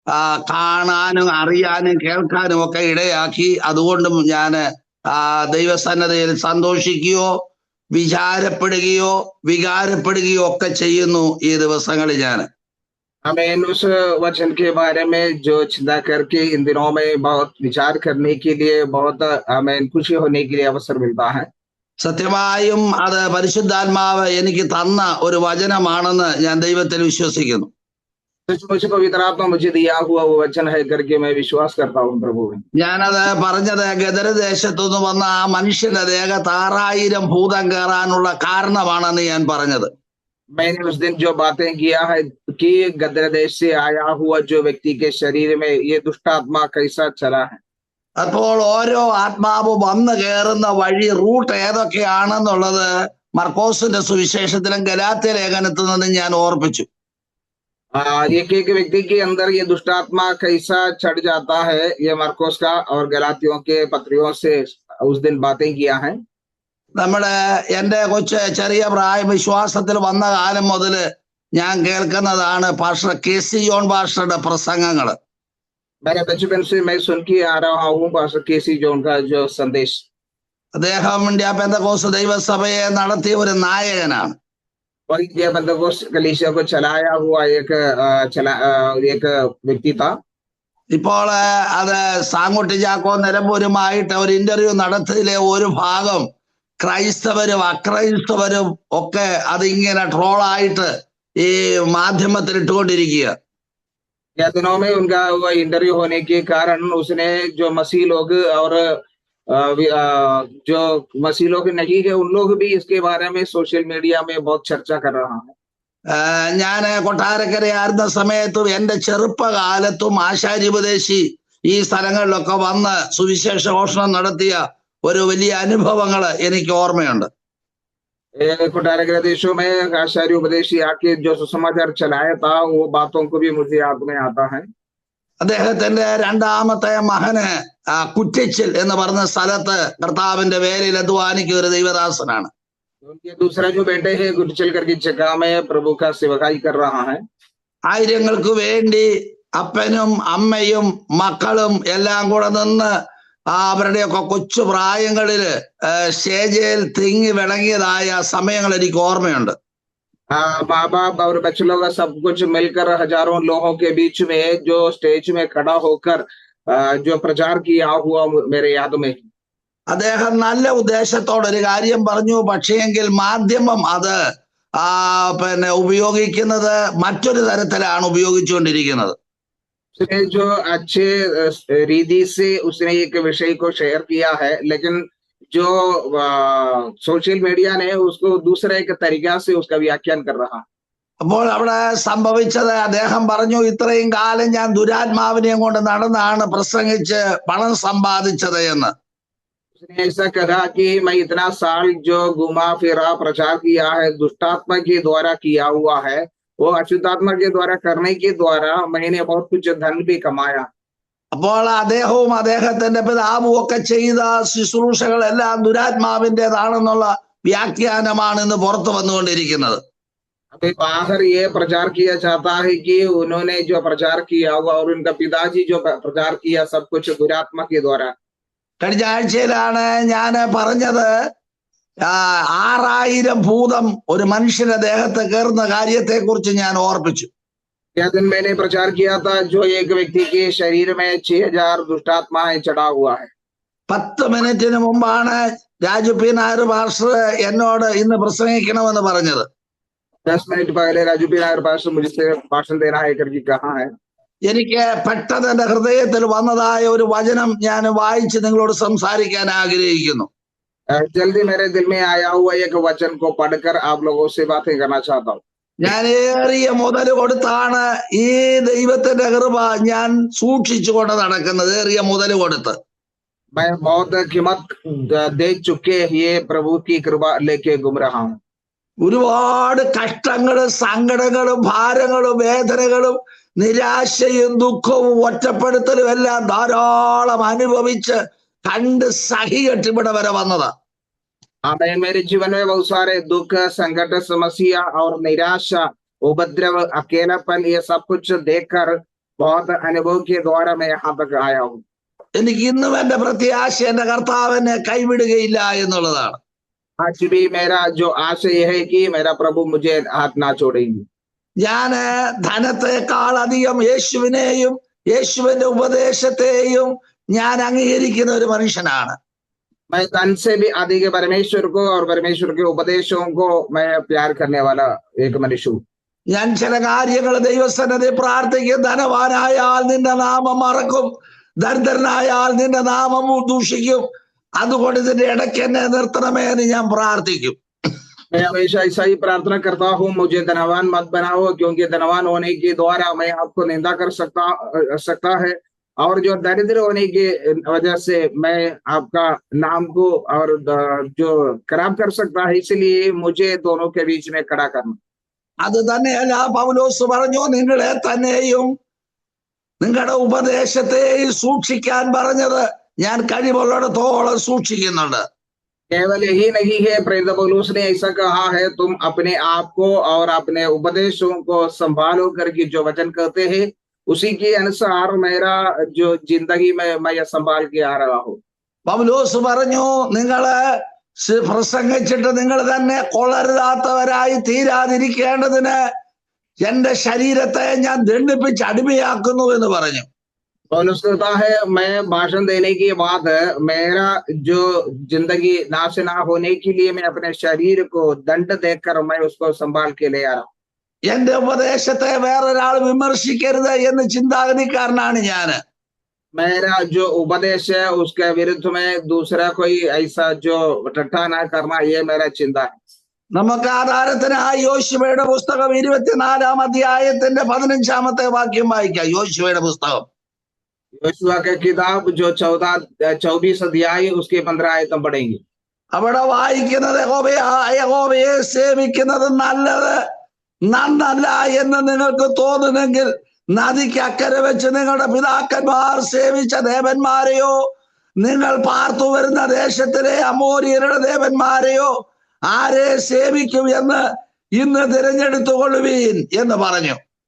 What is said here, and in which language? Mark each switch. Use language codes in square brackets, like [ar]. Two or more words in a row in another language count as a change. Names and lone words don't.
[ml] കാണാനും അറിയാനും കേൾക്കാനും ഒക്കെ ഇടയാക്കി. അതുകൊണ്ടും ഞാൻ ദൈവസന്നദ്ധയിൽ സന്തോഷിക്കുകയോ വിചാരപ്പെടുകയോ വികാരപ്പെടുകയോ ഒക്കെ ചെയ്യുന്നു ഈ ദിവസങ്ങളിൽ ഞാൻ. [hi] हमें उस वचन के बारे में जो चिंता करके इन दिनों में बहुत विचार करने के लिए बहुत हमें खुशी होने के लिए अवसर मिलता है. [ml] സത്യമായും അത് പരിശുദ്ധാത്മാവ് എനിക്ക് തന്ന ഒരു വചനമാണെന്ന് ഞാൻ ദൈവത്തിൽ വിശ്വസിക്കുന്നു. [hi] सचमुच पवित्र आत्मा मुझे दिया हुआ वो वचन है करके मैं विश्वास करता हूँ प्रभु में. [ml] ഞാനത് പറഞ്ഞത് ഗദരദേശത്തുനിന്ന് വന്ന ആ മനുഷ്യന്റെ ദേഹത്ത് 6000 ഭൂതം കയറാനുള്ള കാരണമാണെന്ന് ഞാൻ പറഞ്ഞത്. [hi] मैंने उस दिन जो बातें किया है कि गदर देश से आया हुआ जो व्यक्ति के शरीर में ये दुष्ट आत्मा कैसा चला है. [ml] അപ്പോൾ ഓരോ ആത്മാവ് വന്നു കയറുന്ന വഴി റൂട്ട് ഏതൊക്കെയാണെന്നുള്ളത് മർക്കോസിന്റെ സുവിശേഷത്തിലും ഗലാത്യ ലേഖനത്തിൽ നിന്നും ഞാൻ ഓർപ്പിച്ചു. [hi] एक एक व्यक्ति के अंदर ये दुष्ट आत्मा कैसा चढ़ जाता है ये मरकोस का और गलातियों के पत्रियों से उस दिन बातें किया है. [ml] എന്റെ ചെറിയ വിശ്വാസത്തിൽ വന്ന കാലം മുതൽ ഞാൻ കേൾക്കുന്നതാണ് പാസ്റ്റർ KC ജോൺ പാസ്റ്ററുടെ പ്രസംഗങ്ങൾ. [hi] मेरे बचपन से मैं सुन के आ रहा हूँ पास्टर KC जॉन का जो संदेश. [ml] അദ്ദേഹം ഇന്ത്യ പെന്തക്കോസ്ത് ദൈവസഭയെ നടത്തിയ ഒരു നായകനാണ്. [hi] और ये पेंतकोस्त कलीसिया को चलाया हुआ एक व्यक्ति था. [ml] ഇപ്പോൾ അത് സാങ്ങോട്ട് ചാക്കോ നിലമ്പൂരുമായിട്ട് ഒരു ഇന്റർവ്യൂ നടത്തിയതിലെ ഒരു ഭാഗം ക്രൈസ്തവരും അക്രൈസ്തവരും ഒക്കെ അതിങ്ങനെ ട്രോളായിട്ട് ഈ മാധ്യമത്തിൽ ഇട്ടുകൊണ്ടിരിക്കുക. [hi] या दिनों में उनका इंटरव्यू होने के कारण उसने जो मसीह लोग और जो मसीह लोग नहीं है उन लोग भी इसके बारे में [en] social media [hi] में बहुत चर्चा कर रहा है. [ml] ഞാൻ കൊട്ടാരക്കരയായിരുന്ന സമയത്തും എന്റെ ചെറുപ്പകാലത്തും ആശാരിപദേശി ഈ സ്ഥലങ്ങളിലൊക്കെ വന്ന് സുവിശേഷ ഘോഷണം നടത്തിയ ഒരു വലിയ അനുഭവങ്ങൾ എനിക്ക് ഓർമ്മയുണ്ട്. [hi] कोटारकर देशों में आचार्य उपदेशी आके जो सुसमाचार चलाया था वो बातों को भी मुझे याद में आता है. [ml] അദ്ദേഹത്തിന്റെ രണ്ടാമത്തെ മകന് കുറ്റിച്ചിൽ എന്ന് പറഞ്ഞ സ്ഥലത്ത് കർത്താവിന്റെ വേലയിൽ അധ്വാനിക്കുന്ന ഒരു ദൈവദാസനാണ്. [hi] उनके दूसरा जो बेटे है गुटचल करके जगह में प्रभु का सेवकाई कर रहा है. [ml] ആയിരങ്ങൾക്ക് വേണ്ടി അപ്പനും അമ്മയും മക്കളും എല്ലാം കൂടെ നിന്ന് അവരുടെയൊക്കെ കൊച്ചു പ്രായങ്ങളില് സ്റ്റേജിൽ തിങ്ങി വിളങ്ങിയതായ സമയങ്ങൾ എനിക്ക് ഓർമ്മയുണ്ട്. [hi] माँ बाप और बच्चे लोग सब कुछ मिलकर हजारों लोगों के बीच में जो स्टेज में खड़ा होकर जो प्रचार किया हुआ मेरे याद में. [ml] അദ്ദേഹം നല്ല ഉദ്ദേശത്തോടെ ഒരു കാര്യം പറഞ്ഞു. പക്ഷേയെങ്കിൽ മാധ്യമം അത് പിന്നെ ഉപയോഗിക്കുന്നത് മറ്റൊരു തരത്തിലാണ് ഉപയോഗിച്ചുകൊണ്ടിരിക്കുന്നത്. [hi] उसने जो अच्छे रीति से उसने एक विषय को शेयर किया है लेकिन जो [en] social media [hi] ने उसको दूसरे एक तरीका से उसका व्याख्यान कर रहा. [ml] അപ്പോൾ അവിടെ സംഭവിച്ചത് അദ്ദേഹം പറഞ്ഞു, ഇത്രയും കാലം ഞാൻ ദുരാത്മാവിനെയും കൊണ്ട് നടന്നാണ് പ്രസംഗിച്ച് പണം സമ്പാദിച്ചത് എന്ന്. [hi] उसने ऐसा कहा कि मैं इतना साल जो घुमा फिरा प्रचार किया है दुष्टात्मा के द्वारा किया हुआ है वो अशुद्धात्मा के द्वारा करने के द्वारा मैंने बहुत कुछ धन भी कमाया. [ml] അപ്പോൾ അദ്ദേഹവും അദ്ദേഹത്തിന്റെ പിതാവും ഒക്കെ ചെയ്ത ശുശ്രൂഷകളെല്ലാം ദുരാത്മാവിൻ്റെതാണെന്നുള്ള വ്യാഖ്യാനമാണ് ഇന്ന് പുറത്തു വന്നുകൊണ്ടിരിക്കുന്നത്. [hi] अभी बाहर ये प्रचार किया जाता है कि उन्होंने जो प्रचार किया हुआ और उनका पिताजी जो प्रचार किया सब कुछ दुरात्मा के द्वारा. [ml] കഴിഞ്ഞ ആഴ്ചയിലാണ് ഞാൻ പറഞ്ഞത് 6000 ഭൂതം ഒരു മനുഷ്യന്റെ ദേഹത്ത് കയറുന്ന കാര്യത്തെ കുറിച്ച് ഞാൻ ഓർപ്പിച്ചു. [hi] यह दिन मैंने प्रचार किया था जो एक व्यक्ति के शरीर में 6000 दुष्टात्माएं चढ़ा हुआ है. [ml] 10 മിനിറ്റിന് മുമ്പാണ് രാജു പി നായർ പാസ്റ്റർ എന്നോട് ഇന്ന് പ്രസംഗിക്കണമെന്ന് പറഞ്ഞത്. [hi] 10 मिनट पहले राजू पी नायर पास्टर मुझसे भाषण देना है करके कहा है. [ml] എനിക്ക് പെട്ടെന്ന് എന്റെ ഹൃദയത്തിൽ വന്നതായ ഒരു വചനം ഞാൻ വായിച്ച് നിങ്ങളോട് സംസാരിക്കാൻ ആഗ്രഹിക്കുന്നു. [hi] जल्दी मेरे दिल में आया हुआ एक वचन को पढ़कर आप लोगों से बातें करना चाहता हूँ. [ml] ഞാൻ ഏറിയ മുതൽ കൊടുത്താണ് ഈ ദൈവത്തിന്റെ കൃപ ഞാൻ സൂക്ഷിച്ചുകൊണ്ട് നടക്കുന്നത്. ഏറിയ മുതൽ കൊടുത്ത് [hi] मैं बहुत कीमत दे चुके ये प्रभु की कृपा लेके घूम रहा हूँ. [ml] ഒരുപാട് കഷ്ടങ്ങളും സങ്കടങ്ങളും ഭാരങ്ങളും വേദനകളും നിരാശയും ദുഃഖവും ഒറ്റപ്പെടുത്തലും എല്ലാം ധാരാളം അനുഭവിച്ച് കണ്ട് സഹികെട്ട് ഇവിടെ വരെ വന്നതാ. [hi] मेरे जीवन में बहुत सारे दुख संकट समस्या और निराशा उपद्रव अकेलापन ये सब कुछ देखकर बहुत अनुभव के द्वारा मैं यहाँ तक आया हूँ। [ml] എനിക്ക് ഇന്നും എന്റെ പ്രത്യാശ എന്റെ കർത്താവ് എന്നെ കൈവിടുകയില്ല എന്നുള്ളതാണ്. [hi] आज भी मेरा जो आशय है कि मेरा प्रभु मुझे हाथ ना छोड़ेंगे। [ml] ഞാന് ധനത്തെക്കാൾ അധികം യേശുവിനെയും യേശുവിന്റെ ഉപദേശത്തെയും ഞാൻ അംഗീകരിക്കുന്ന ഒരു മനുഷ്യനാണ്. [hi] मैं धन से भी अधिक परमेश्वर को और परमेश्वर के उपदेशों को मैं प्यार करने वाला एक मनुष्य हूँ। [ml] ഞാൻ ചില കാര്യങ്ങൾ ദൈവസന്നിധി പ്രാർത്ഥിക്കും. ധനവാനായാൽ നിന്റെ നാമം മറക്കും, ദരിദ്രനായാൽ നിന്റെ നാമം ദൂഷിക്കും, അതുകൊണ്ട് ഇതിന്റെ ഇടയ്ക്ക് എന്നെ നിർത്തണമേ എന്ന് ഞാൻ പ്രാർത്ഥിക്കും. [hi] मैं हमेशा ऐसा ही प्रार्थना करता हूँ, मुझे धनवान मत बनाओ, क्योंकि धनवान होने के द्वारा मैं आपको निंदा कर सकता है, और जो दरिद्र होने की वजह से मैं आपका नाम को और जो खराब कर सकता है, इसलिए मुझे दोनों के बीच में खड़ा करना। [ml] അത് തന്നെയല്ല പൗലോസ് പറഞ്ഞു, നിങ്ങളെ തന്നെയും നിങ്ങളുടെ ഉപദേശത്തെയും സൂക്ഷിക്കാൻ പറഞ്ഞത് ഞാൻ കഴിവുള്ളിടത്തോളം സൂക്ഷിക്കുന്നുണ്ട്. [hi] केवल यही नहीं है, प्रेरित पौलुस ने ऐसा कहा है, तुम अपने आप को और अपने उपदेशों को संभालो करके जो वचन कहते हैं, उसी के अनुसार मेरा जो जिंदगी में मैं संभाल के आ रहा हूँ। [ml] പൗലോസ് പറഞ്ഞു, നിങ്ങള് പ്രസംഗിച്ചിട്ട് നിങ്ങൾ തന്നെ കൊള്ളരുതാത്തവരായി തീരാതിരിക്കേണ്ടതിന് എന്റെ ശരീരത്തെ ഞാൻ ദണ്ഡിപ്പിച്ച് അടിമയാക്കുന്നു എന്ന് പറഞ്ഞു. [hi] पौलुस कहता है, मैं भाषण देने के बाद मेरा जो जिंदगी नाश ना होने के लिए मैं अपने शरीर को दंड देकर मैं उसको संभाल के ले आ रहा हूँ। [ml] എന്റെ ഉപദേശത്തെ വേറൊരാൾ വിമർശിക്കരുത് എന്ന് ചിന്താഗതിക്കാരനാണ് ഞാന്. [hi] मेरा जो उपदेश है उसके विरुद्ध में दूसरा कोई ऐसा जो ठट्ठा ना करना, ये मेरा चिंता है। [ml] നമുക്ക് ആധാരത്തിനായി യോശുവയുടെ പുസ്തകം 24-ാം അധ്യായത്തിന്റെ 15-ാമത്തെ വാക്യം വായിക്കാം. യോശുവയുടെ പുസ്തകം [hi] योशुआ के किताब जो 24 अध्याय उसके 15 आयत हम पढ़ेंगे। [ml] അവിടെ വായിക്കുന്നത്, യഹോവയെ സേവിക്കുന്നത് നന്നല്ല എന്ന് നിങ്ങൾക്ക് തോന്നുന്നെങ്കിൽ നദിക്ക് അക്കരെ വെച്ച് നിങ്ങളുടെ പിതാക്കന്മാർ സേവിച്ച ദേവന്മാരെയോ നിങ്ങൾ പാർത്തു വരുന്ന ദേശത്തിലെ അമോര്യരുടെ ദേവന്മാരെയോ ആരെ സേവിക്കും എന്ന് ഇന്ന് തിരഞ്ഞെടുത്തുകൊള്ളുവീൻ എന്ന് പറഞ്ഞു.